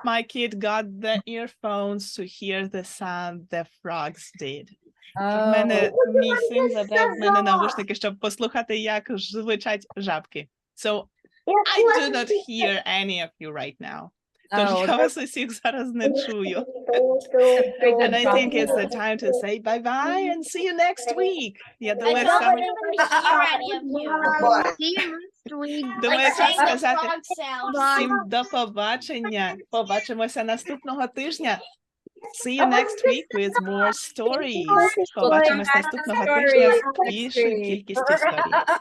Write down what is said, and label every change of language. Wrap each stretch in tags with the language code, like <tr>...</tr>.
<en>My kid got the earphones to hear the sound the frogs did.</en> <uk>В мене мій син забрав в мене навушники, щоб послухати, як звучать жабки.</uk> <en>So I do not hear any of you right now.</en> <uk>Тож я вас усіх зараз не чую.</uk> <en>And I think it's the time to say bye-bye and see you next week.</en> <uk>Я думаю, саме...</uk> <en>See you next week.</en> <uk>Думаю, час сказати</uk> <en>sound.</en> <uk>всім до побачення. Побачимося наступного тижня.</uk> <en>See you next week with more stories.</en> <uk>Побачимось наступного тижня з більшою кількістю історій.</uk>